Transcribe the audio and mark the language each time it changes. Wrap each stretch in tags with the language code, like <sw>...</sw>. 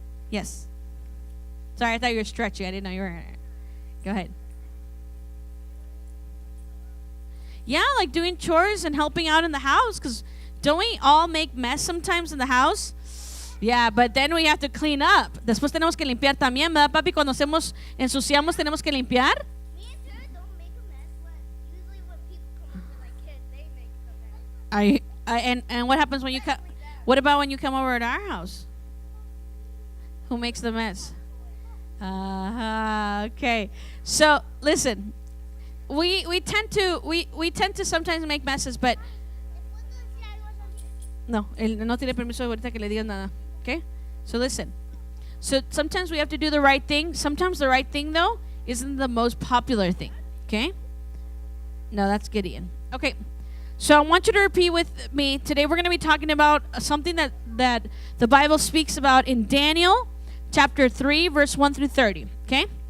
<en>Yes. Sorry, I thought you were stretching. I didn't know you were. Go ahead. Yeah, like doing chores and helping out in the house, because don't we all make mess sometimes in the house? Yeah, but then we have to clean up.</en> <es>Después tenemos que limpiar también, ¿verdad, papi? Cuando ensuciamos tenemos que limpiar.</es> <en>Me and Sarah don't make a mess, but usually when people come over, like kids, they make a mess. And what happens when you come? What about when you come over at our house? Who makes the mess? Okay. So listen, we tend to sometimes make messes, but no,</en> <es>él no tiene permiso ahorita que le digas nada.</es> <en>Okay? So listen. So sometimes we have to do the right thing. Sometimes the right thing, though, isn't the most popular thing. Okay? No, that's Gideon. Okay. So I want you to repeat with me. Today we're going to be talking about something that the Bible speaks about in Daniel chapter 3, verse 1 through 30. Okay?</en>